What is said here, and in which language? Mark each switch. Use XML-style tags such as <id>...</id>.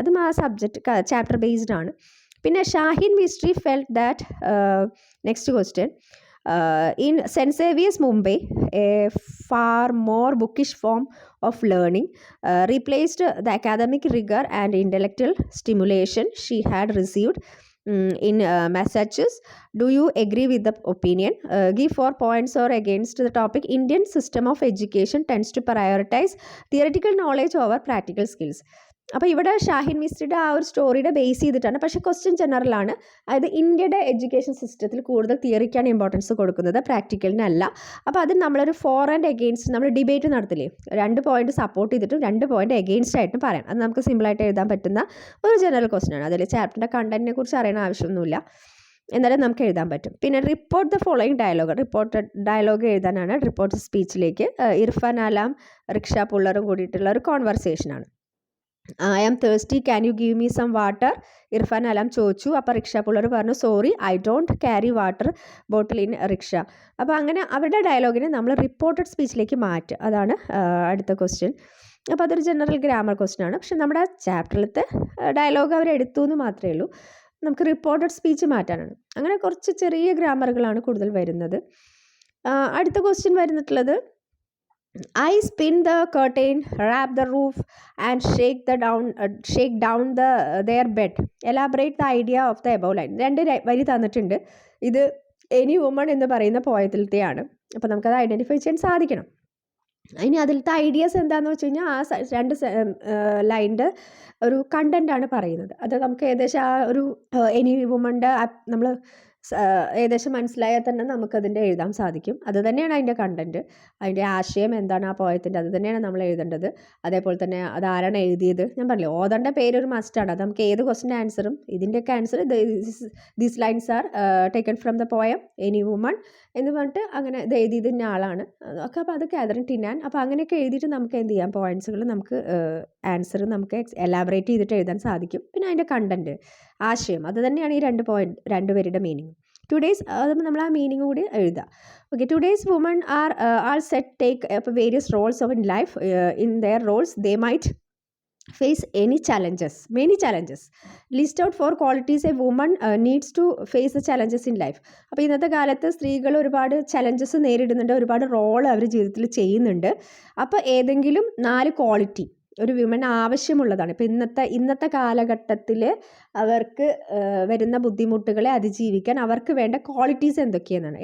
<ml>അതും ആ subject chapter based ആണ്.</ml> <en>പിന്നെ Shaheen Mistry felt that next question in Saint Xavier's Mumbai a far more bookish form of learning replaced the academic rigour and intellectual stimulation she had received in Massachusetts. Do you agree with the opinion? Give 4 points or against the topic. Indian system of education tends to prioritize theoretical knowledge over practical skills.</en> <ml>അപ്പോൾ ഇവിടെ ഷാഹിൻ മിസ്റ്റിയുടെ ആ ഒരു സ്റ്റോറിയുടെ base ചെയ്തിട്ടാണ്. പക്ഷേ question ജനറലാണ്. അതായത് ഇന്ത്യയുടെ education സിസ്റ്റത്തിൽ കൂടുതൽ തിയറിക്കാണ് ഇമ്പോർട്ടൻസ് കൊടുക്കുന്നത്, പ്രാക്ടിക്കലിനല്ല. അപ്പോൾ അതിൽ നമ്മളൊരു ഫോർ ആൻഡ് എഗെയിൻസ്റ്റ് നമ്മൾ ഡിബേറ്റ് നടത്തില്ലേ, 2 പോയിന്റ് സപ്പോർട്ട് ചെയ്തിട്ടും 2 പോയിന്റ് എഗെയിൻസ്റ്റ് ആയിട്ടും പറയാം. അത് നമുക്ക് സിമ്പിളായിട്ട് എഴുതാൻ പറ്റുന്ന ഒരു ജനറൽ ക്വസ്റ്റ്യൻ ആണ്. അതിൽ ചാപ്റ്ററിൻ്റെ കണ്ടന്റിനെ കുറിച്ച് അറിയണ ആവശ്യമൊന്നുമില്ല, എന്നാലും നമുക്ക് എഴുതാൻ പറ്റും. പിന്നെ report the following dialogue, report dialogue എഴുതാനാണ് റിപ്പോർട്ട് സ്പീച്ചിലേക്ക്. ഇർഫാൻ അലാം റിക്ഷ പുള്ളറും കൂടിയിട്ടുള്ള ഒരു കോൺവെർസേഷനാണ്.</ml> <en>I am thirsty, can you give me some water,</en> <ml>Irfan alarm ചോദിച്ചു. അപ്പോൾ റിക്ഷ പുള്ളർ പറഞ്ഞു</ml> <en>Sorry I don't carry water bottle in rickshaw.</en> <ml>അപ്പോൾ അങ്ങനെ അവരുടെ ഡയലോഗിനെ നമ്മൾ റിപ്പോർട്ടഡ് സ്പീച്ചിലേക്ക് മാറ്റുക, അതാണ് അടുത്ത ക്വസ്റ്റ്യൻ. അപ്പോൾ അതൊരു ജനറൽ ഗ്രാമർ ക്വസ്റ്റ്യൻ ആണ്. പക്ഷെ നമ്മുടെ ചാപ്റ്ററിലത്തെ ഡയലോഗ് അവർ എടുത്തു എന്ന് മാത്രമേ ഉള്ളൂ, നമുക്ക് റിപ്പോർട്ടഡ് സ്പീച്ച് മാറ്റാനാണ്. അങ്ങനെ കുറച്ച് ചെറിയ ഗ്രാമറുകളാണ് കൂടുതൽ വരുന്നത്. അടുത്ത question വരുന്നിട്ടുള്ളത്</ml> <en>I spin the curtain, wrap the roof and shake down their bed. Elaborate the idea of the above line.</en> <ml>2 വരി തന്നിട്ടുണ്ട്. ഇത് എനി വുമൺ എന്ന് പറയുന്ന പോയത്തിലത്തെയാണ്. അപ്പോൾ നമുക്കത് ഐഡൻറ്റിഫൈ ചെയ്യാൻ സാധിക്കണം. ഇനി അതിലത്തെ ഐഡിയാസ് എന്താണെന്ന് വെച്ച് കഴിഞ്ഞാൽ ആ 2 ലൈൻ്റെ ഒരു കണ്ടൻ്റാണ് പറയുന്നത്. അത് നമുക്ക് ഏകദേശം ആ ഒരു എനി വുമൻ്റെ നമ്മൾ ഏകദേശം മനസ്സിലായാൽ തന്നെ നമുക്കതിൻ്റെ എഴുതാൻ സാധിക്കും. അത് തന്നെയാണ് അതിൻ്റെ കണ്ടൻറ്റ്, അതിൻ്റെ ആശയം എന്താണ് ആ പോയത്തിൻ്റെ, അത് തന്നെയാണ് നമ്മൾ എഴുതേണ്ടത്. അതേപോലെ തന്നെ അതാരാണ് എഴുതിയത്, ഞാൻ പറഞ്ഞില്ലേ ഓതറിൻ്റെ പേരൊരു മസ്റ്റാണ്. അത് നമുക്ക് ഏത് ക്വസ്റ്റിൻ്റെ ആൻസറും ഇതിൻ്റെയൊക്കെ answer</ml> <en>these lines are taken from the poem any woman</en> <ml>എന്ന് പറഞ്ഞിട്ട് അങ്ങനെ ഇത് എഴുതിയതിൻ്റെ ആളാണ് ഒക്കെ. അപ്പോൾ അത് കാതറിൻ ടിനാൻ. അപ്പോൾ അങ്ങനെയൊക്കെ എഴുതിയിട്ട് നമുക്ക് എന്ത് ചെയ്യാം, പോയിൻറ്റ്സുകൾ നമുക്ക് ആൻസർ നമുക്ക് എലാബറേറ്റ് ചെയ്തിട്ട് എഴുതാൻ സാധിക്കും. പിന്നെ അതിൻ്റെ കണ്ടൻറ്റ്, ആശയം, അത് തന്നെയാണ് ഈ 2 പേരുടെ മീനിങ്. ടുഡേയ്സ് അത് നമ്മൾ ആ മീനിങ് കൂടി എഴുതുക. Okay,</ml> <en>Today's woman are all set take various roles of in life. In their roles they might face many challenges. List out 4 qualities a woman needs to face the challenges in life.</en> <ml>അപ്പോൾ ഇന്നത്തെ കാലത്ത് സ്ത്രീകൾ ഒരുപാട് challenges നേരിടുന്നുണ്ട്, ഒരുപാട് role അവർ ജീവിതത്തിൽ ചെയ്യുന്നുണ്ട്. അപ്പോൾ ഏതെങ്കിലും 4 ക്വാളിറ്റി ഒരു വിമൻ ആവശ്യമുള്ളതാണ്. ഇപ്പോൾ ഇന്നത്തെ കാലഘട്ടത്തിൽ അവർക്ക് വരുന്ന ബുദ്ധിമുട്ടുകളെ അതിജീവിക്കാൻ അവർക്ക് വേണ്ട ക്വാളിറ്റീസ് എന്തൊക്കെയെന്നാണ്.</ml>